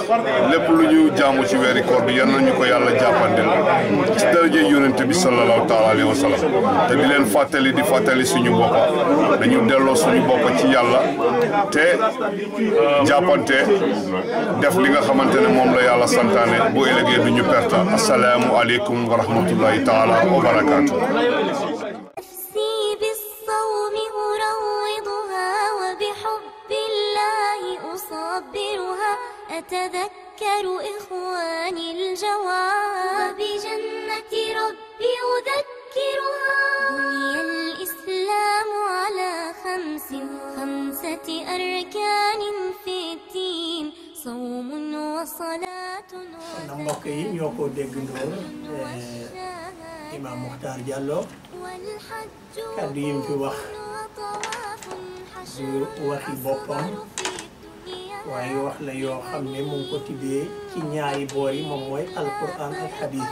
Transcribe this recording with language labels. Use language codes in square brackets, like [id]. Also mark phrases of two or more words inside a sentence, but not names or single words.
[wo] lépp lu ñu jaamu ci weeri koor bi yal nañu ko yàlla jàppandil ci daraje yonent bi [ar] صلى الله تعالى عليه وسلم [wo] te di leen fàttali suñu bopp dañu delloo suñu bopp ci yàlla te jàppante def li nga xamante ne moom la yàlla santaane bu ëllëgee du ñu perte. [ar] السلام عليكم ورحمة الله تعالى وبركاته. نفسي بالصوم أروضها وبحب الله أصبرها. أتذكر إخواني الجواب وبجنة ربي أذكرها. بني الإسلام على خمسة أركان في الدين: صوم وصلاة [wo] mbokk yi ñoo ko déggandoo Imam Mukhtar Diallo kaddu yi mu fi wax du waxi boppam waaye wax la yoo xam ne mu ngi ko tibbee ci ñaari boor yi moom mooy alquran ak hadith.